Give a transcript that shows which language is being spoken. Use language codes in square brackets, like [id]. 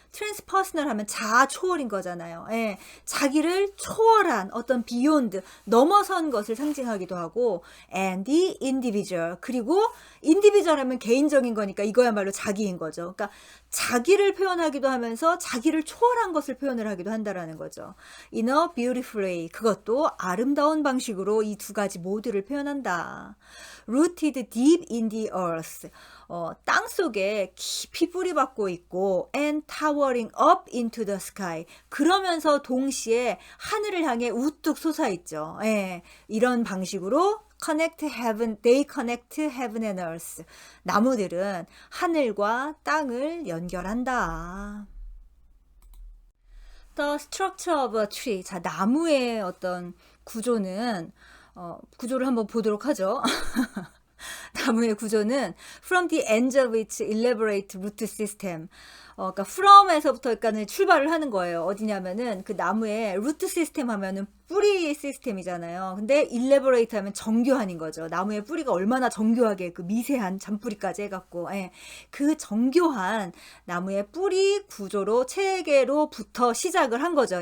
[ko] transpersonal 하면 자아 초월인 거잖아요. 자기를 초월한 어떤 beyond, 넘어선 것을 상징하기도 하고, [en] and the individual. [ko] 그리고 individual 하면 개인적인 거니까 이거야말로 자기인 거죠. 그러니까 자기를 표현하기도 하면서 자기를 초월한 것을 표현을 하기도 한다라는 거죠. [en] In a beautiful way. [ko] 그것도 아름다운 방식으로 이 두 가지 모두를 표현한다. [en] Rooted deep in the earth. [ko] 땅 속에 깊이 뿌리박고 있고, [en] and towering up into the sky. [ko] 그러면서 동시에 하늘을 향해 우뚝 솟아있죠. 이런 방식으로 [en] they connect heaven and earth. [ko] 나무들은 하늘과 땅을 연결한다. [en] The structure of a tree. [ko] 자, 나무의 어떤 구조는, 구조를 한번 보도록 하죠. 나무의 구조는 [en] from the ends of its elaborate root system. [ko] 그러니까 from에서부터 그러니까는 출발을 하는 거예요. 어디냐면은 그 나무의 루트 시스템 하면은 뿌리 시스템이잖아요. 근데 elaborate 하면 정교한인 거죠. 나무의 뿌리가 얼마나 정교하게 그 미세한 잔뿌리까지 해갖고, 예. 그 정교한 나무의 뿌리 구조로 체계로부터 시작을 한 거죠.